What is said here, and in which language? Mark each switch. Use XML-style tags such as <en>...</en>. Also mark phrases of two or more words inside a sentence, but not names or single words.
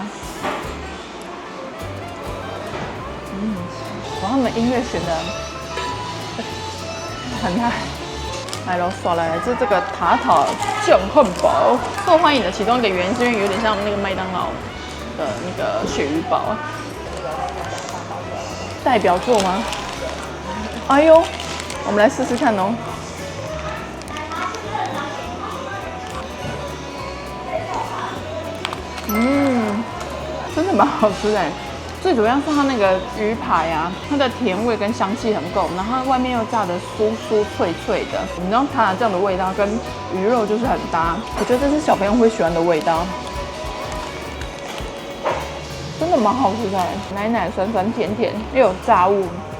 <zh>他們音樂選的很嗨。來嘍，刷來了，这個塔塔醬漢堡受歡迎的其中一個原因是因為有點像那個麥當勞的那個鱈魚堡，代表作嗎？哎呦，我們來試試看哦。真的蠻好吃的。最主要是它那個魚排啊，它的甜味跟香氣很夠，然後它外面又炸的酥酥脆脆的，你知道它這樣的味道跟魚肉就是很搭，我覺得這是小朋友會喜歡的味道，真的蠻好吃的，奶奶酸酸甜甜，又有炸物。</zh>